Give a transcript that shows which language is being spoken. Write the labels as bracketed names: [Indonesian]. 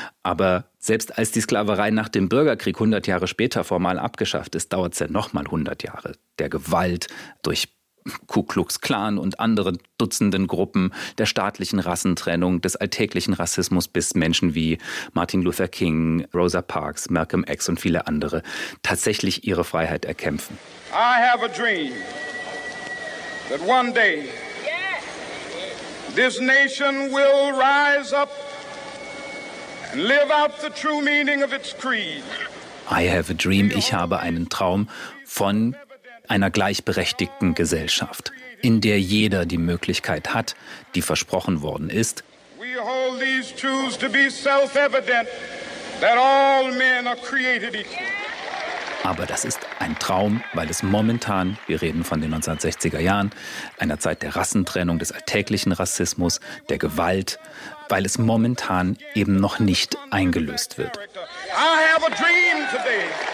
[German] Aber selbst als die Sklaverei nach dem Bürgerkrieg 100 Jahre später formal abgeschafft ist, dauert es ja nochmal 100 Jahre der Gewalt durch Ku Klux Klan und andere dutzenden Gruppen, der staatlichen Rassentrennung, des alltäglichen Rassismus, bis Menschen wie Martin Luther King, Rosa Parks, Malcolm X und viele andere tatsächlich ihre Freiheit erkämpfen. [English] I have a dream that one day this nation will rise up and live out the true meaning of its creed. I have a dream, [German] ich habe einen Traum von einer gleichberechtigten Gesellschaft, in der jeder die Möglichkeit hat, die versprochen worden ist. [English] We hold these truths to be self-evident, that all men are created equal. [German] Aber das ist ein Traum, weil es momentan, wir reden von den 1960er Jahren, einer Zeit der Rassentrennung, des alltäglichen Rassismus, der Gewalt, weil es momentan eben noch nicht eingelöst wird. [English] I have a dream today.